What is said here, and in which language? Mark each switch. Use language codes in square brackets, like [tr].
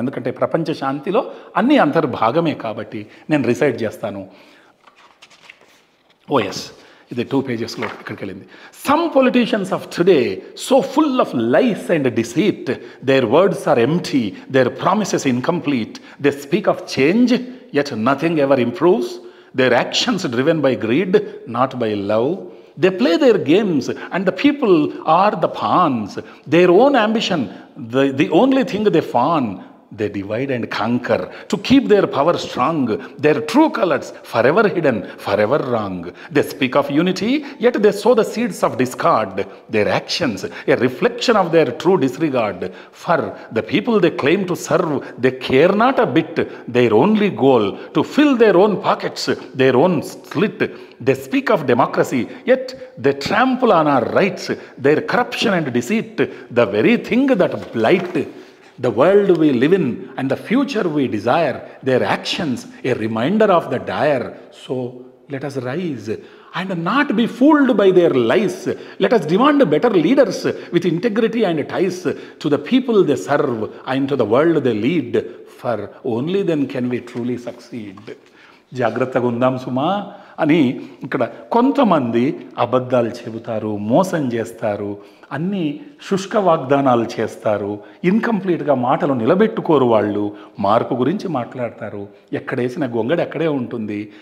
[te] ఎందుకంటే ప్రపంచ శాంతిలో అన్నీ అంతర్భాగమే. కాబట్టి నేను రిసైడ్ చేస్తాను. ఓఎస్, ఇది 2 పేజెస్లో ఇక్కడికి వెళ్ళింది. [en] Some politicians of today so full of lies and deceit, their words are empty, their promises incomplete. They speak of change, yet nothing ever improves. Their actions driven by greed, not by love. They play their games and the people are the pawns. Their own ambition, the only thing they fawn. They divide and conquer to keep their power strong. Their true colors forever hidden, forever wrong. They speak of unity, yet they sow the seeds of discord. Their actions, a reflection of their true disregard. For the people they claim to serve, they care not a bit. Their only goal, to fill their own pockets, their own slit. They speak of democracy, yet they trample on our rights. Their corruption and deceit, the very thing that blight the world we live in and the future we desire. Their actions, a reminder of the dire. So let us rise and not be fooled by their lies. Let us demand better leaders with integrity and ties to the people they serve and to the world they lead. For only then can we truly succeed. [te] జాగ్రత్తగా ఉందాం సుమా అని ఇక్కడ కొంతమంది అబద్ధాలు చెబుతారు, మోసం చేస్తారు, అన్నీ శుష్క వాగ్దానాలు చేస్తారు, ఇన్కంప్లీట్గా మాటలు నిలబెట్టుకోరు. వాళ్ళు మార్పు గురించి మాట్లాడతారు, ఎక్కడేసిన గొంగడి అక్కడే ఉంటుంది.